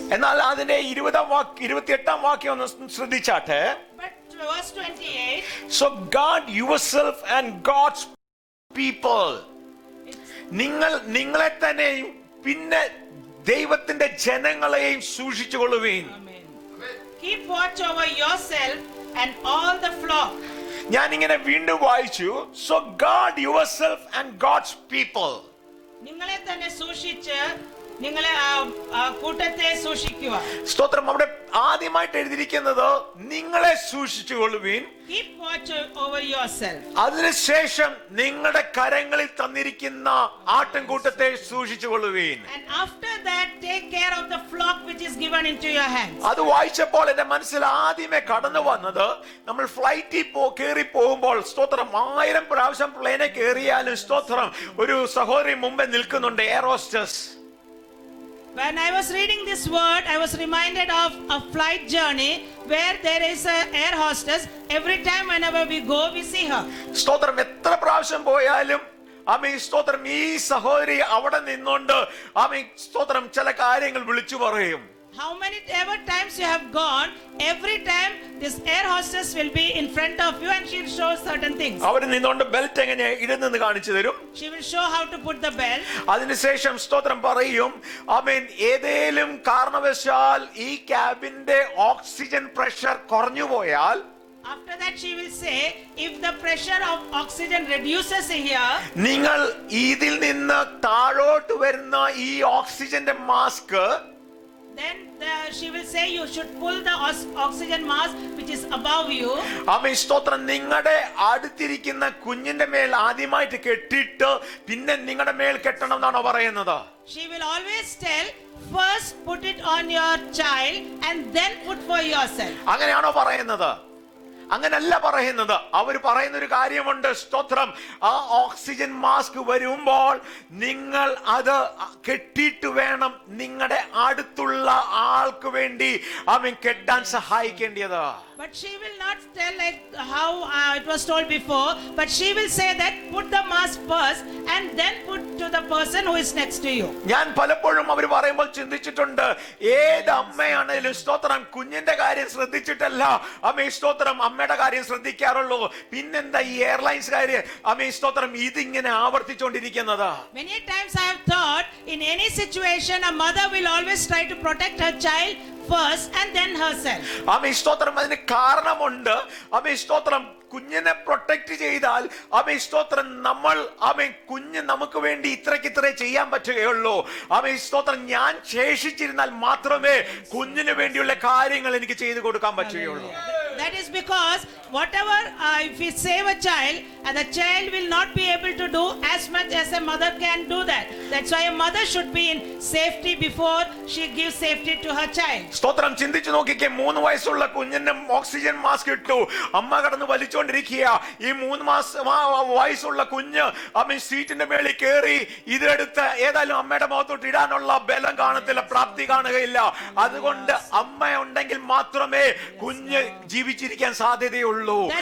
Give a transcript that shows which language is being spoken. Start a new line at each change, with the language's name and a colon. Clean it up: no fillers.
Malayalam: എന്നാൽ അതിന്റെ 28-ാം വാക്യം ഒന്ന് ശ്രദ്ധിച്ചാട്ടെ.
English: But verse 28, So guard yourself and God's people.
Malayalam: നിങ്ങളെ തന്നെയും പിന്നെ ദൈവത്തിന്റെ ജനങ്ങളെയും സൂക്ഷിച്ചുകൊള്ളുവീൻ.
English: keep watch over yourself and all the flock.
Malayalam: ഞാൻ ഇങ്ങനെ വീണ്ടും വായിച്ചു.
English: So guard yourself and God's people.
Malayalam: നിങ്ങളെ തന്നെ സൂക്ഷിച്ച് നിങ്ങളെ കൂട്ടത്തെ സൂക്ഷിക്കുക. സ്തോത്രം അവിടെ ആദ്യമായിട്ട് എഴുതിയിരിക്കുന്നത് നിങ്ങളെ സൂക്ഷിച്ചുകൊള്ളുവീൻ.
English: Keep watch over yourself.
Malayalam: അതിനുശേഷം നിങ്ങളുടെ കരങ്ങളിൽ തന്നിരിക്കുന്ന ആട്ടിൻകൂട്ടത്തെ സൂക്ഷിച്ചുകൊള്ളുവീൻ.
English: And after that take care of the flock which is given into your hands.
Malayalam: അത് വായിച്ചപ്പോൾ എന്റെ മനസ്സിൽ ആദ്യമേ കടന്നു വന്നത്, നമ്മൾ ഫ്ലൈറ്റിൽ കയറി പോകുമ്പോൾ സ്തോത്രം 1000 പ്രാവശ്യം പ്ലെയിനെ കയറിയാലും സ്തോത്രം ഒരു സഹോദരി മുമ്പേ നിൽക്കുന്നുണ്ട്, air hostess.
English: When I was reading this word, I was reminded of a flight journey where there is a air hostess. Every time whenever we go, we see her.
Malayalam: സ്തോത്രം എത്ര പ്രാവശ്യം പോയാലും ആമേൻ സ്തോത്രം ഈ സഹോദരി അവിടെ നിന്നുകൊണ്ട് ആമേൻ സ്തോത്രം ചില കാര്യങ്ങൾ വിളിച്ചു പറയും.
English: How many ever times you have gone, every time this air hostess will be in front of you and she will show certain things.
Malayalam: അവർ നിന്നുകൊണ്ട് ബെൽറ്റ് എങ്ങനെ ഇടുന്നെന്ന് കാണിച്ചു തരും.
English: She will show how to put the belt.
Malayalam: അതിനുശേഷം സ്തോത്രം പറയും ആമേൻ ഏതേലും കാരണവശാൽ ഈ ക്യാബിന്റെ ഓക്സിജൻ പ്രഷർ കുറഞ്ഞു പോയാൽ,
English: After that she will say, if the pressure of oxygen reduces here,
Malayalam: നിങ്ങൾ ഇതിൽ നിന്ന് താഴോട്ട് വരുന്ന ഈ ഓക്സിജന്റെ mask,
English: then she will say you should pull the oxygen mask which is above you.
Malayalam: ആമേൻ സ്തോത്രം നിങ്ങളുടെ അടുത്തിരിക്കുന്ന കുഞ്ഞിന്റെ മേൽ ആദ്യമായിട്ട് കെട്ടിട്ട് പിന്നെ നിങ്ങളുടെ മേൽ കെട്ടണം എന്നാണോ പറയുന്നത്?
English: She will always tell, first put it on your child and then put for yourself.
Malayalam: അങ്ങനെയാണോ പറയുന്നത്? അങ്ങനല്ല പറയുന്നത്. അവർ പറയുന്ന ഒരു കാര്യമുണ്ട്. സ്തോത്രം ആ ഓക്സിജൻ മാസ്ക് വരുമ്പോൾ നിങ്ങൾ അത് കെട്ടിയിട്ട് വേണം നിങ്ങളുടെ അടുത്തുള്ള ആൾക്ക് വേണ്ടി ആമേൻ കെട്ടാൻ സഹായിക്കേണ്ടത്.
English: But she will not tell like how it was told before, but she will say that put the mask first and then put to the person who is next to you.
Malayalam: ഞാൻ പലപ്പോഴും അവർ പറയുമ്പോൾ ചിന്തിച്ചിട്ടുണ്ട്, ഏത് അമ്മയാണേലും സ്തോത്രം കുഞ്ഞിന്റെ കാര്യം ശ്രദ്ധിച്ചിട്ടല്ല ആമേൻ സ്തോത്രം അമ്മയുടെ കാര്യം ശ്രദ്ധിക്കാറുള്ളൂ. പിന്നെന്താ ഈ എയർലൈൻസുകാര് ആമേൻ സ്തോത്രം ഇതിങ്ങനെ ആവർത്തിച്ചുകൊണ്ടിരിക്കുന്നത്?
English: Many times I have thought in any situation a mother will always try to protect her child first and then herself.
Malayalam: ആമേൻ സ്തോത്രം അതിന് കാരണമുണ്ട്. ആമേൻ സ്തോത്രം കുഞ്ഞിനെ പ്രൊട്ടക്ട് ചെയ്താൽ ആമേൻ സ്തോത്രം നമ്മൾ ആമേൻ കുഞ്ഞ് നമുക്ക് വേണ്ടി ഇത്രയ്ക്കിത്രേ ചെയ്യാൻ പറ്റുകയുള്ളൂ. ആമേൻ സ്തോത്രം ഞാൻ ശേഷിച്ചിരുന്നാൽ മാത്രമേ കുഞ്ഞിന് വേണ്ടിയുള്ള കാര്യങ്ങൾ എനിക്ക് ചെയ്തു കൊടുക്കാൻ പറ്റുകയുള്ളൂ.
English: That is because whatever if we save a child and the child will not be able to do as much as a mother can do that. That's why a mother should be in safety before she gives safety to her child.
Malayalam: സ്തോത്രം. ചിന്തിച്ചു നോക്കിക്കേ, 3 വയസ്സുള്ള കുഞ്ഞിന് oxygen mask ഇട്ടു, അമ്മ കടന്ന് വലിച്ചോണ്ടിരിക്കുക. ഈ 3 വയസ്സുള്ള കുഞ്ഞ് സീറ്റിന്റെ മേളിൽ കയറി ഇതെടുത്ത് ഏതായാലും അമ്മയുടെ മുഖത്തോട്ട് ഇടാനുള്ള ബലം കാണത്തില്ല, പ്രാപ്തി കാണുകയില്ല. അതുകൊണ്ട് അമ്മ ഉണ്ടെങ്കിൽ മാത്രമേ കുഞ്ഞ് ജീവിച്ചിരിക്കാൻ സാധ്യതയുള്ളൂ.